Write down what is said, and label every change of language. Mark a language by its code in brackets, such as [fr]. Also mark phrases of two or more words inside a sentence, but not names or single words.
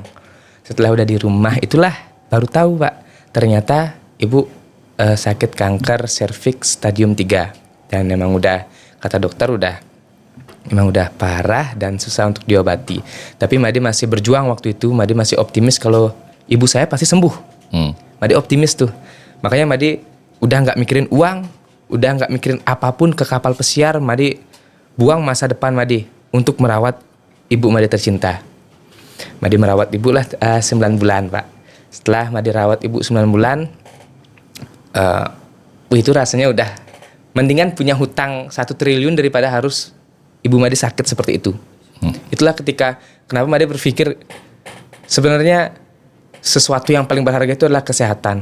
[id] Setelah udah di rumah itulah baru tahu Pak, ternyata ibu sakit kanker serviks stadium 3 dan memang udah kata dokter memang udah parah dan susah untuk diobati. Tapi Made masih berjuang waktu itu, Made masih optimis kalau ibu saya pasti sembuh. Made optimis tuh. Makanya Made udah nggak mikirin uang, udah nggak mikirin apapun ke kapal pesiar. Made buang masa depan Made untuk merawat ibu Made tercinta. Made merawat ibu lah 9 bulan Pak. Setelah Made rawat ibu 9 bulan, itu rasanya udah mendingan punya hutang 1 triliun daripada harus ibu Made sakit seperti itu. Itulah kenapa Made berpikir sebenarnya sesuatu yang paling berharga itu adalah kesehatan.